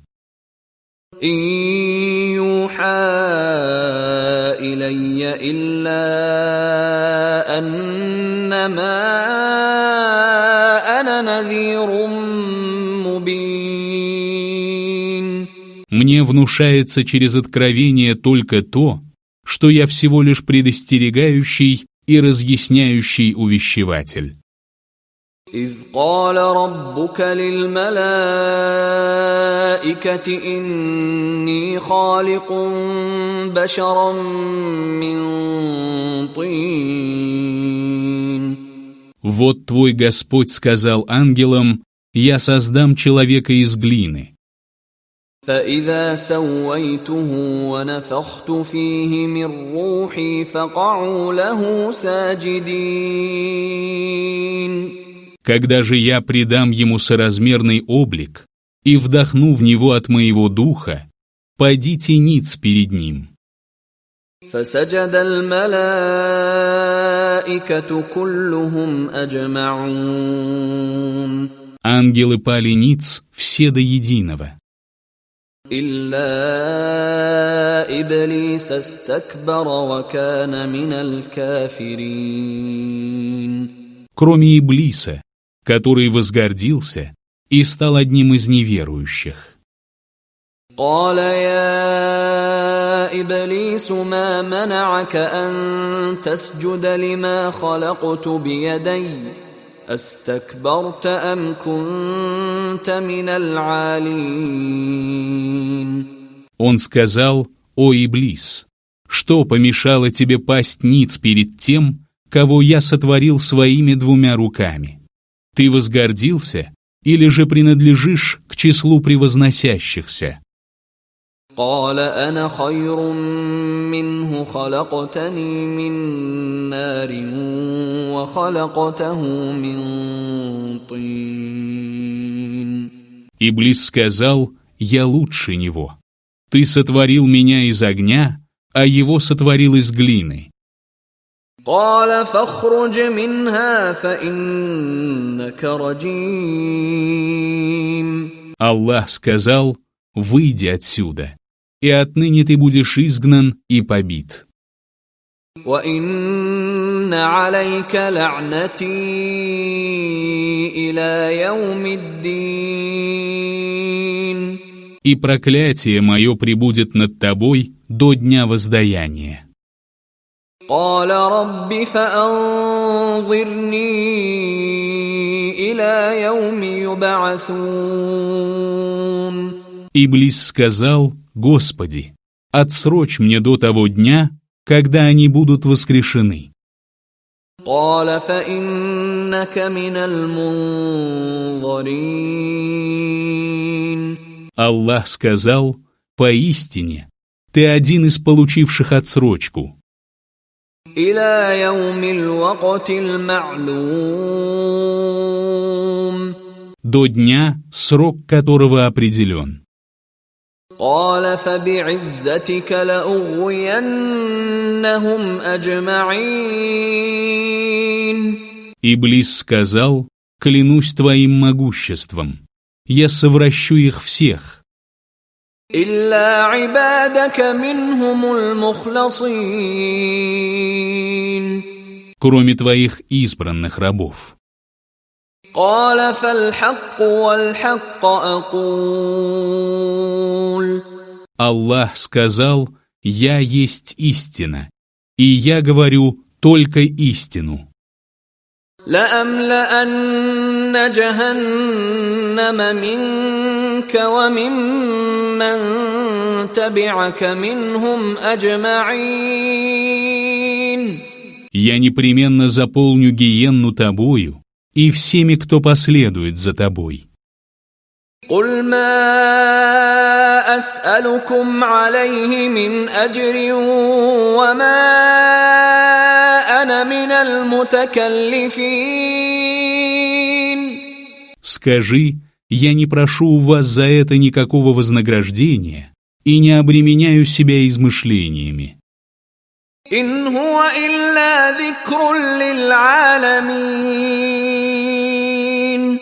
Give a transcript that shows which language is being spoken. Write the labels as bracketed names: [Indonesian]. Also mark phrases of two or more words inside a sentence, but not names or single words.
[Arabic] إن يوحى إلي إلا أنما أنا نذير مبين. [Russian] Мне внушается через откровение только то, что я всего лишь предостерегающий и разъясняющий увещеватель. [Arabic] إذ قال ربك للملائكة إني خالق بشرا من طين. [Russian] Вот твой Господь сказал ангелам: «Я создам человека из глины». [Arabic] فإذا سويته ونفخت فيه من روحي فقعوا له ساجدين. [Russian] Когда же я придам ему соразмерный облик и вдохну в него от моего духа, падите ниц перед ним. [Arabic] فسجد الملائكة كلهم أجمعون. [Russian] Ангелы пали ниц все до единого. [Arabic] إلا إبليس استكبر وكان من الكافرين. [Russian] Кроме Иблиса, который возгордился и стал одним из неверующих. [Arabic] قال يا إبليس ما منعك أن تسجد لما خلقت بيدي أستكبرت أم كنت من العالين. [Russian] Он сказал: «О Иблис, что помешало тебе пасть ниц перед тем, кого я сотворил своими двумя руками? Ты возгордился или же принадлежишь к числу превозносящихся?» [Arabic] قال أنا خير منه خلقتني من نار وخلقته من طين. [Russian] Иблис сказал: «Я лучше него. Ты сотворил меня из огня, а его сотворил из глины». [Arabic] قال فاخرج منها فإنك رجيم. [Russian] Аллах сказал: «Выйди отсюда, и отныне ты будешь изгнан и побит». [Arabic] وإن عليك لعنتي إلى يوم الدين. [Russian] И проклятие мое пребудет над тобой до дня воздаяния. [Arabic] قال رب فأنظرني إلى يوم يبعثون. [Russian] Иблис сказал: «Господи, отсрочь мне до того дня, когда они будут воскрешены». [Arabic] قال فإنك من المنظرين. [Russian] Аллах сказал: «Поистине, ты один из получивших отсрочку». [Arabic] إلى يوم الوقت المعلوم. [Russian] До дня, срок которого определен. [Arabic] قال فبعزتك لأغوينهم أجمعين. [Russian] Иблис сказал: «Клянусь твоим могуществом, я совращу их всех, [Arabic] إلا عبادك منهم المخلصين. [Russian] кроме твоих избранных рабов». [Arabic] قال فالحق والحق أقول. [Russian] Аллах сказал: «Я есть истина, и я говорю только истину». [Arabic] لأملأن جهنم منك وممن تبعك منهم أجمعين. [Russian] Я непременно заполню гиенну тобою и всеми, кто последует за тобой. [Arabic] قل ما أسألكم عليه من أجر وما أنا من المتكلفين. [Russian] Скажи: я не прошу у вас за это никакого вознаграждения и не обременяю себя измышлениями. [Arabic] إن هو إلا ذكر للعالمين.